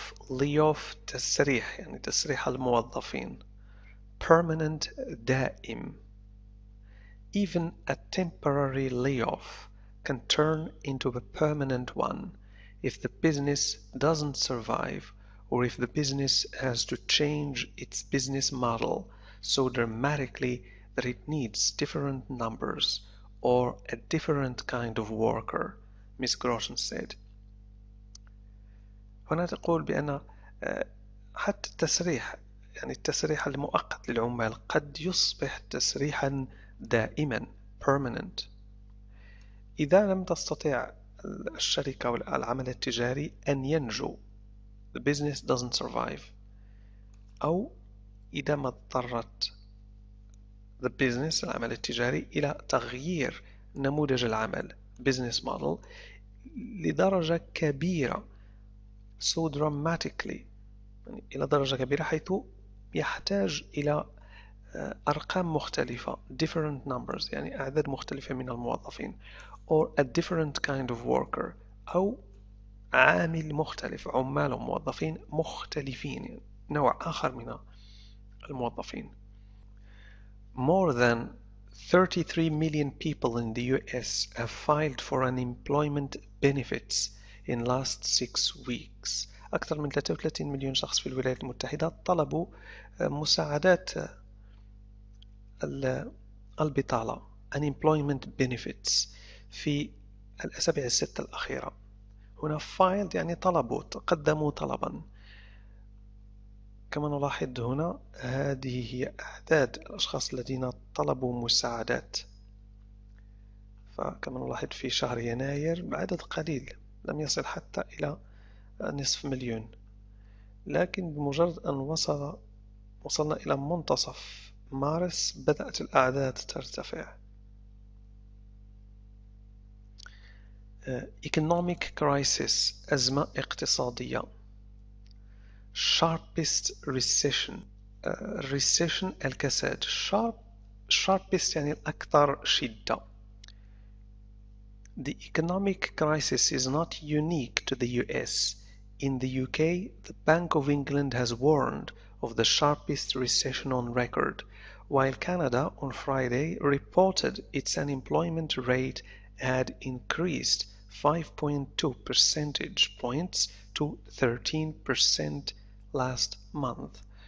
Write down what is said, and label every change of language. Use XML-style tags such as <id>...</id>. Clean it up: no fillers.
<ar>layoff تسريح، يعني تسريح الموظفين.</ar> <en>permanent دائم. Even a temporary layoff can turn into a permanent one if the business doesn't survive, or if the business has to change its business model so dramatically that it needs different numbers or a different kind of worker, Ms. Groshen said.</en> <ar>هنا تقول بأن حتى التسريح، يعني التسريح المؤقت للعمال قد يصبح تسريحا دائما permanent إذا لم تستطيع الشركة والعمل التجاري أن ينجو،</ar> <en>the business doesn't survive،</en> <ar>أو إذا ما اضطرت the business العمل التجاري إلى تغيير نموذج العمل business model لدرجة كبيرة</ar> <en>so dramatically،</en> <ar>يعني إلى درجة كبيرة حيث يحتاج إلى أرقام مختلفة</ar> <en>different numbers،</en> <ar>يعني أعداد مختلفة من الموظفين</ar> <en>or a different kind of worker،</en> <ar>أو عامل مختلف، عمال وموظفين مختلفين، يعني نوع آخر من الموظفين.</ar> <en>More than 33 million people in the US have filed for unemployment benefits in last 6 weeks.</en> <ar>أكثر من 33 مليون شخص في الولايات المتحدة طلبوا مساعدات البطالة unemployment benefits في الأسابيع الستة الأخيرة. هنا filed يعني طلبوا، قدموا طلبا. كما نلاحظ هنا هذه هي أعداد الأشخاص الذين طلبوا مساعدات، فكما نلاحظ في شهر يناير عدد قليل لم يصل حتى إلى نصف مليون، لكن بمجرد أن وصلنا إلى منتصف مارس بدأت الأعداد ترتفع.</ar> <en>economic crisis</en> <ar>أزمة اقتصادية.</ar> <en>sharpest recession recession الكساد.</en> <ar>sharpest يعني الأكثر شدة.</ar> <en>The economic crisis is not unique to the US. In the UK, the Bank of England has warned of the sharpest recession on record, while Canada on Friday reported its unemployment rate had increased 5.2 percentage points to 13% last month.</en>